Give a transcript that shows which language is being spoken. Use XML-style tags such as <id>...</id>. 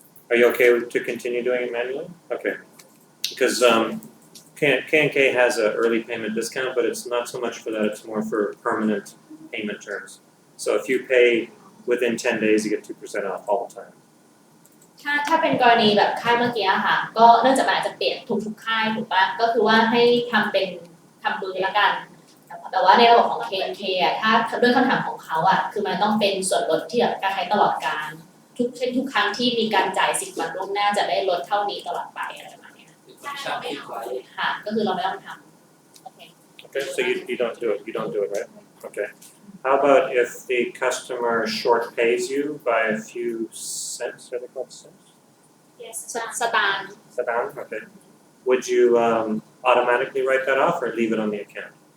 <en>Are you okay to continue doing it manually? Okay. Because K&K has an early payment discount, but it's not so much for that, it's more for permanent payment terms. So if you pay within 10 days, you get 2% off all the time.</en> <th>ถ้าเป็นกรณีแบบค่ายเมื่อกี้อะค่ะก็เนื่องจากมันอาจจะเปลี่ยนทุกค่ายถูกปะก็คือว่าให้ทำเป็นทำมือละกันแต่ว่าในระบบของ K&K อะถ้าด้วยคำถามของเขาอะคือมันต้องเป็นส่วนลดที่แบบการใช้ตลอดการทุกครั้งที่มีการจ่าย10 วันล่วงหน้าจะได้ลดเท่านี้ตลอดไปอะไรประมาณนี้ ช่างคิดไว้ ค่ะก็คือเราไม่ต้องทำโอเค</th> <en>Okay, so you don't do it. You don't do it, right? Okay. How about if the customer short pays you by a few cents? Are they called cents? Yes.</en> <th>สตางค์</th> <en>Sadam? Okay. Would you automatically write that off or leave it on the account?</en>